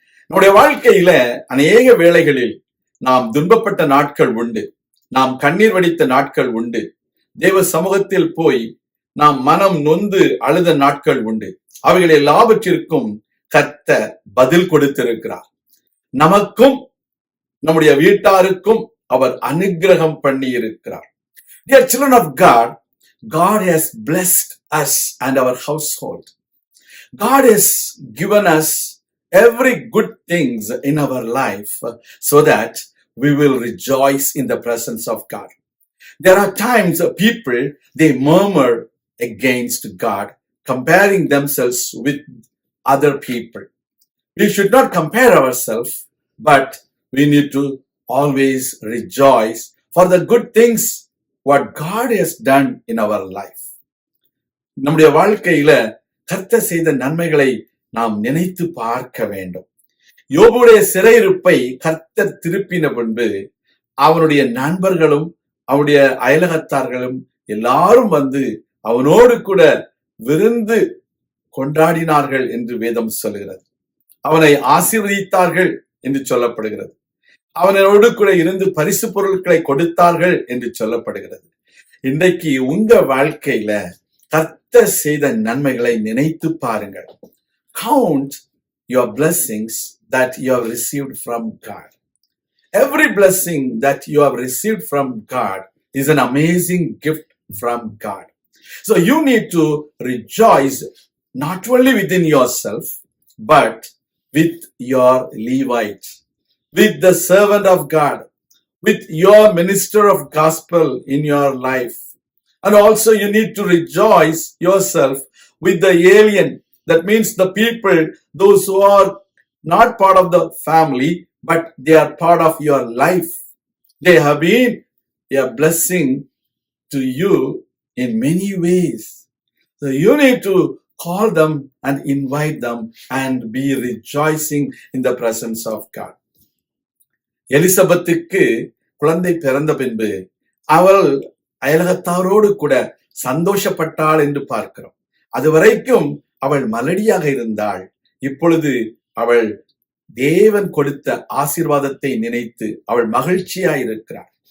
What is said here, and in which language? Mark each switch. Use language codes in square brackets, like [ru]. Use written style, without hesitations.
[ta] நம்முடைய வாழ்க்கையில அநேக வேளைகளில் நாம் துன்பப்பட்ட நாட்கள் உண்டு, நாம் கண்ணீர் வடித்த நாட்கள் உண்டு, தேவ சமூகத்தில் போய் நாம் மனம் நொந்து அழுத நாட்கள் உண்டு. அவைகள் எல்லாவற்றிற்கும் கர்த்தர் பதில் கொடுத்திருக்கிறார். நமக்கும் நம்முடைய வீட்டாருக்கும் அவர் அனுக்கிரகம் பண்ணி இருக்கிறார். [en] Dear children of God, God has blessed us and our household. God has given us every good things in our life so that we will rejoice in the presence of God. There are times people, they murmur against God, comparing themselves with other people. We should not compare ourselves, but we need to always rejoice for the good things what God has done in our life. [ta] நம்முடைய வாழ்க்கையில கர்த்தர் செய்த நன்மைகளை நாம் நினைத்து பார்க்க வேண்டும். யோபுடைய சிறையிருப்பை கர்த்தர் திருப்பின பின்பு அவனுடைய நண்பர்களும் அவனுடைய அயலகத்தார்களும் எல்லாரும் வந்து அவனோடு கூட விருந்து கொண்டாடினார்கள் என்று வேதம் சொல்கிறது. அவனை ஆசீர்வதித்தார்கள் என்று சொல்லப்படுகிறது. அவனோடு கூட இருந்து பரிசு பொருட்களை கொடுத்தார்கள் என்று சொல்லப்படுகிறது. இன்றைக்கு உங்க வாழ்க்கையில கர்த்தர் செய்த நன்மைகளை நினைத்து பாருங்கள். [en] Count your blessings that you have received from God. Every blessing that you have received from God is an amazing gift from God. So you need to rejoice not only within yourself, but with your Levite, with the servant of God, with your minister of gospel in your life. And also you need to rejoice yourself with the alien. That means the people, those who are not part of the family, but they are part of your life. They have been a blessing to you in many ways. So you need to call them and invite them and be rejoicing in the presence of God. [ta] எலிசபெத்துக்கு குழந்தை பிறந்த பின்பு அவள் அயலகத்தாரோடு கூட சந்தோஷப்பட்டாள் என்று பார்க்கிறோம். அதுவரைக்கும் அவள் மலடியாக இருந்தாள். இப்பொழுது அவள் தேவன் கொடுத்த ஆசீர்வாதத்தை நினைத்து அவள் மகிழ்ச்சியாய் இருக்கிறார்.